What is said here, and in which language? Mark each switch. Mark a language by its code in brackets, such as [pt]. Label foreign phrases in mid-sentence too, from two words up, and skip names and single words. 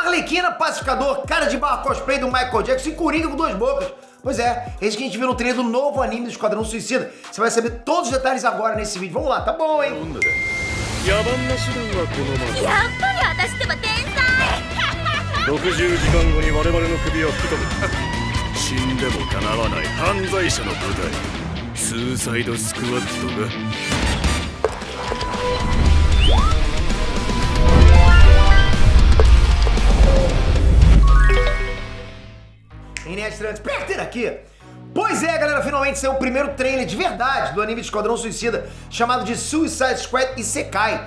[pt] Arlequina, pacificador, cara de barra cosplay do Michael Jackson e Coringa com duas bocas. Pois é isso que a gente viu no trailer do novo anime do Esquadrão Suicida. Você vai saber todos os detalhes agora nesse vídeo. Vamos lá, tá bom, hein? [ja] 野蛮な手段はこのままやっぱり私ってば天才 60時間後に我々の首を吹き飛ぶ死んでもかなわない犯罪者の部隊スーサイドスクワットが [pt] Estranho, Spectre aqui. Pois é, galera, finalmente saiu o primeiro trailer de verdade do anime de Esquadrão Suicida, chamado de Suicide Squad Isekai.